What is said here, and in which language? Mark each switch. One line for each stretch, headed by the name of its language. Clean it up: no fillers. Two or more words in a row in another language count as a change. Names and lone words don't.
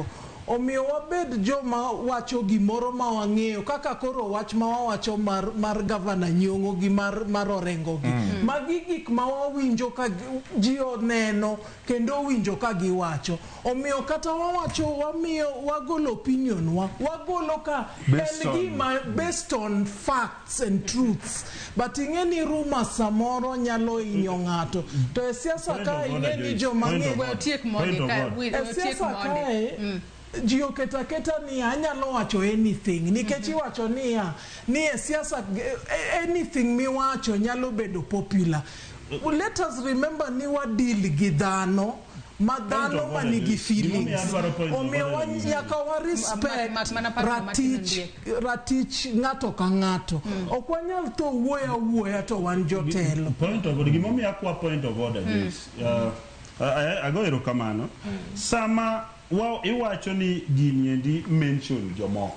Luo (Kenya and Tanzania): Omiyo wabed joma wacho gimoro ma wang'eyo kaka koro wach ma wawacho mar gavana Nyong'o gi mar Orengo gi. Magi gik ma wawinjo ka ji oneno kendo winjo ka giwacho. Omiyo kata wawacho wamiyo wagolo opinion wagolo ka en gima
English: based on facts and truths.
Luo (Kenya and Tanzania): But ing'eni rumors samoro nyalo hinyo ng'ato. To e siasa ka ing'eni joma ng'eyo tiek monde ka siasa kae ji oketa ni anyalo wacho anything nikech iwacho ni e siasa anything miwacho nyalo bedo popular.
English: Let us remember
Luo (Kenya and Tanzania): ni wadil gi dhano madhano manigi feelings. Omiyo nyaka wa respect ratich ng'ato ka ng'ato. Ok wanyal to wuoya to wan jotelo.
English: Point of order,
Luo (Kenya and Tanzania): gimomiyo akwa
English: point of order this.
Luo (Kenya and Tanzania): Ago erokamano. Sama iwacho ni gini endi mention jomoko